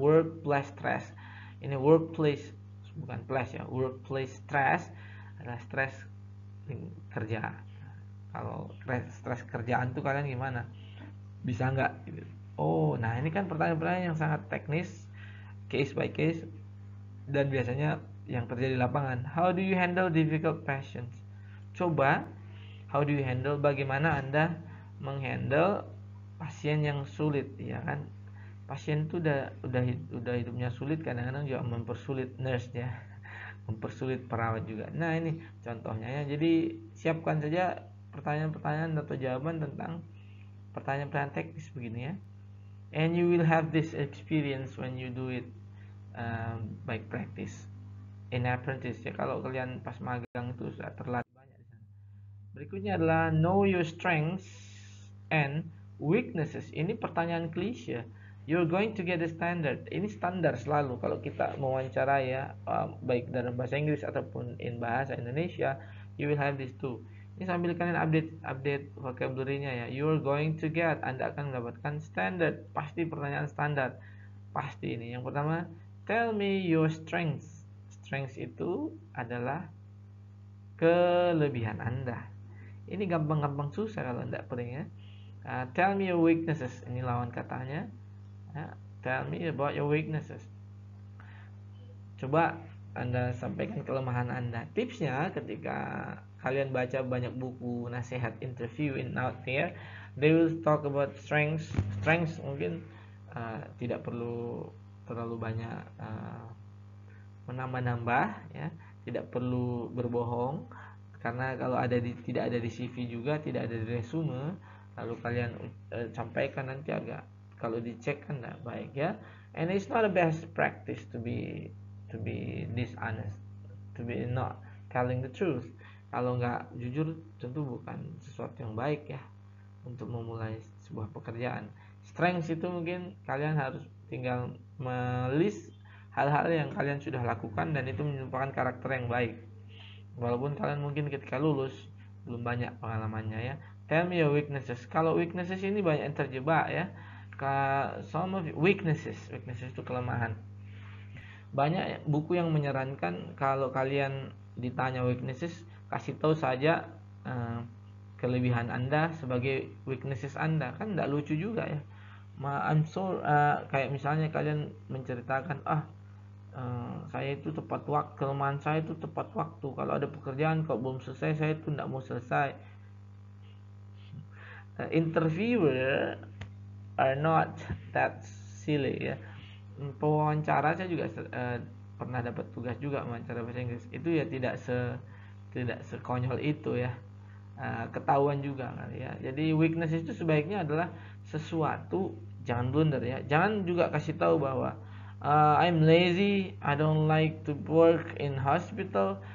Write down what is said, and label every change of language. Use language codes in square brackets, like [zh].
[id] Workplace stress, ini workplace bukan place ya, workplace stress adalah stres kerja. Kalau stres kerjaan tuh kalian gimana, bisa nggak gitu. Oh nah ini kan pertanyaan-pertanyaan yang sangat teknis, case by case, dan biasanya yang terjadi di lapangan. [en] How do you handle difficult patients? [id] Coba, [en] how do you handle, [id] bagaimana Anda menghandle pasien yang sulit ya kan. Pasien itu udah hidupnya sulit, kadang-kadang juga mempersulit nurse ya, mempersulit perawat juga. Nah ini contohnya ya. Jadi siapkan saja pertanyaan-pertanyaan atau jawaban tentang pertanyaan-pertanyaan teknis begini ya. [en] And you will have this experience when you do it by practice in apprentice ya. [id] Kalau kalian pas magang itu sudah terlatih banyak di sana. Berikutnya adalah [en] know your strengths and weaknesses. [id] Ini pertanyaan klise. [en] You're going to get a standard. [id] Ini standar selalu kalau kita mewawancara ya, baik dalam bahasa Inggris ataupun in bahasa Indonesia, [en] you will have this too. [id] Ini sambil kalian update vocabulary-nya ya. [en] You're going to get, [id] Anda akan mendapatkan standard. Pasti pertanyaan standar. Pasti ini. Yang pertama, [en] tell me your strengths. [id] Strengths itu adalah kelebihan Anda. Ini gampang-gampang susah kalau Anda pernah ya. [en] Tell me your weaknesses. [id] Ini lawan katanya. [en] Tell me about your weaknesses. [id] Coba Anda sampaikan kelemahan Anda. Tipsnya ketika kalian baca banyak buku nasihat interview in out there, [en] they will talk about strengths. [id] Strengths mungkin tidak perlu terlalu banyak menambah-nambah ya, tidak perlu berbohong, karena kalau tidak ada di CV juga, tidak ada di resume, lalu kalian sampaikan nanti agak, kalau dicek kan tidak baik ya. [en] And it's not a best practice to be dishonest, to be not telling the truth. [id] Kalau nggak jujur tentu bukan sesuatu yang baik ya untuk memulai sebuah pekerjaan. Strength itu mungkin kalian harus tinggal melis hal-hal yang kalian sudah lakukan dan itu merupakan karakter yang baik. Walaupun kalian mungkin ketika lulus belum banyak pengalamannya ya. [en] Tell me your weaknesses. [id] Kalau weaknesses ini banyak yang terjebak ya. [en] Some of weaknesses [id] itu kelemahan. Banyak buku yang menyarankan kalau kalian ditanya weaknesses, kasih tahu saja eh, kelebihan Anda sebagai weaknesses Anda. Kan tidak lucu juga ya. I'm so kayak misalnya kalian menceritakan saya itu tepat waktu, kelemahan saya itu tepat waktu. Kalau ada pekerjaan kalau belum selesai saya itu tidak mau selesai. [en] Interviewer are not that silly ya. [id] Pewawancara saya juga pernah dapat tugas juga wawancara bahasa Inggris. Itu ya tidak sekonyol itu ya. Ketahuan juga kan ya. Jadi weakness itu sebaiknya adalah sesuatu, jangan blunder ya. Jangan juga kasih tahu bahwa [en] I'm lazy, I don't like to work in hospital.